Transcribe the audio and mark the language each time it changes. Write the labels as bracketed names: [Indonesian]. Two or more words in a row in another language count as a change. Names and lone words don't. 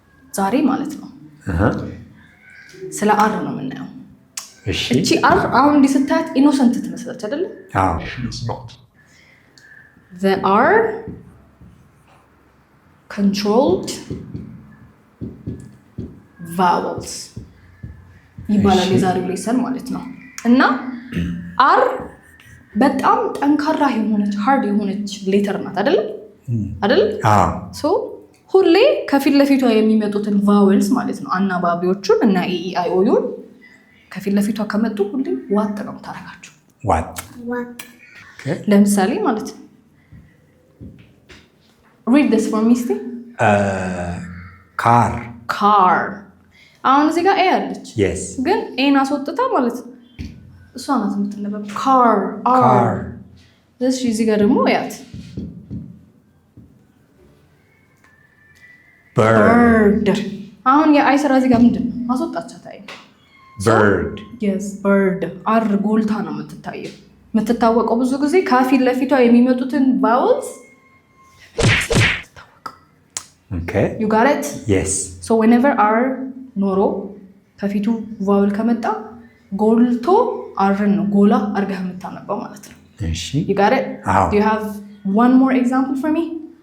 [Amharic] ዛሬ ማለት ነው ስለ አር ነው የምናየው እቺ አር አሁን እንዲህ ስታያት ኢኖሰንት ትመስላለች አይደል [English] the are controlled vowels [Amharic] ይባላል የዛሬው ሌሰን ማለት ነው እና አር በጣም ጠንካራ የሆነች ሃርድ የሆነች ሌተር ናት አይደል ሶ ሁሌ ከፊት ለፊቷ የሚመጡትን ቫዌልስ ማለት ነው አናባቢዎቹን እና ኢኢአይኦዩን ከፊት ለፊቷ ከመጡ ሁሌ ዋጥ ነው ታረጋቸው ዋጥ ለምሳሌ ማለት ነው [English] read this for me stay car [Amharic] አሁን እዚህ ጋር ኤ አለች ግን ኤን አስወጥታ ማለት ነው እሷ ናት የምትነበብ car እዚህ ጋር ደግሞ ያት bird አሁን የአይ ስራ እዚህ ጋር ምንድነው ማስወጣቻት አይ bird አር ጎልታ ነው የምትታየው የምትታወቀው ብዙ ጊዜ ከፊት ለፊቷ የሚመጡትን vowels [English] okay you got it yes so whenever r [Amharic] ኖሮ ከፊቱ vowel ከመጣ ጎልቶ አርን ነው ጎላ አርገህ የምታነበው ማለት ነው እሺ [English] you got it do you have one more example for me